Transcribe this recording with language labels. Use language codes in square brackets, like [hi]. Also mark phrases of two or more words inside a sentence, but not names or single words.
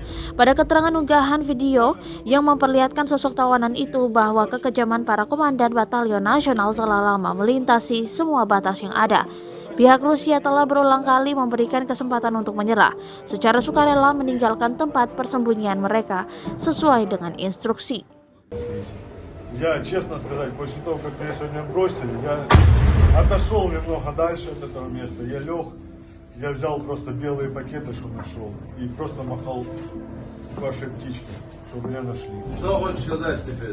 [id] Pada keterangan unggahan video yang memperlihatkan sosok tawanan itu bahwa kekejaman para komandan batalion nasional telah lama melintasi semua batas yang ada. Pihak Rusia telah berulang kali memberikan kesempatan untuk menyerah secara sukarela meninggalkan tempat persembunyian mereka sesuai dengan instruksi. [ru] Я, честно сказать, после того, как меня сегодня бросили, я отошел немного дальше от этого места. Я лег, я взял просто белые пакеты, что нашел, и просто махал вашей птичке, чтобы меня нашли. Что хочешь сказать теперь?